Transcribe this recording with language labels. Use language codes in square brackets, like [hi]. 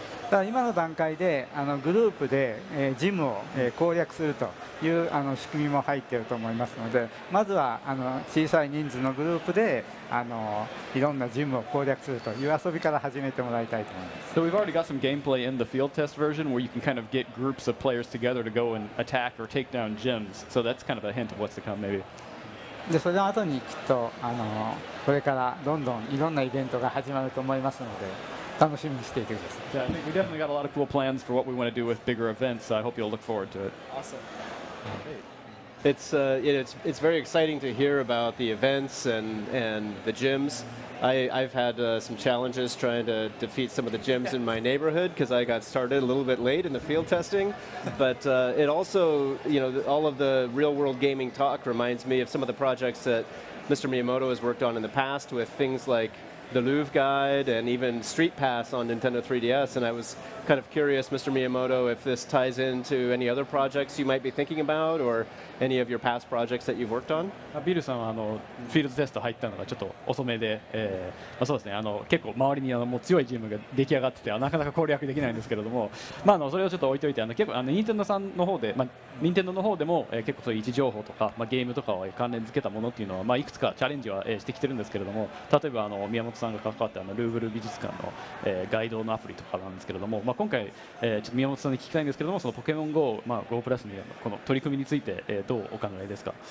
[ja] ただ今の段階でグループでジムを攻略するという仕組みも入っていると思いますので、まずは小さい人数のグループでいろんなジムを攻略するという遊びから始めてもらいたいと思います。 [en] So we've already got some gameplay in the field test version where you can kind of get groups of players together to go and attack or take down gyms. So that's kind of a hint of what's to come, maybe. [ja] でそれの後にきっとこれからどんどんいろんなイベントが始まると思いますので、楽しみにしていてください。 [en] Yeah, I think we definitely got a lot of cool plans for what we want to do with bigger events. So I hope you'll look forward to it. Awesome. It's very exciting to hear about the events and the gyms. I've had some challenges trying to defeat some of the gyms in my neighborhood because I got started a little bit late in the field testing. But it also, all of the real-world gaming talk reminds me of some of the projects that Mr. Miyamoto has worked on in the past with things like the Louvre Guide and even Street Pass on Nintendo 3DS, and I was kind of curious, Mr. Miyamoto, if this ties into any other projects you might be thinking about or any of your past projects that you've worked on? [ja] ビルさんはフィールドテスト入ったのがちょっと遅めで、そうですね、結構周りにもう強いチームが出来上がっててなかなか攻略できないんですけれども、それをちょっと置いといて結構任天堂さんの方で、任天堂の方でも、結構そういう位置情報とか、ゲームとかを関連付けたものっていうのは、いくつかチャレンジは、してきてるんですけれども、例えば宮本さんが関わったルーブル美術館の、ガイドのアプリとかなんですけれども、今回、ちょっと宮本さんに聞きたいんですけれども、そのポケモン GO、GO プラスにこの取り組みについて、どうお考えですか？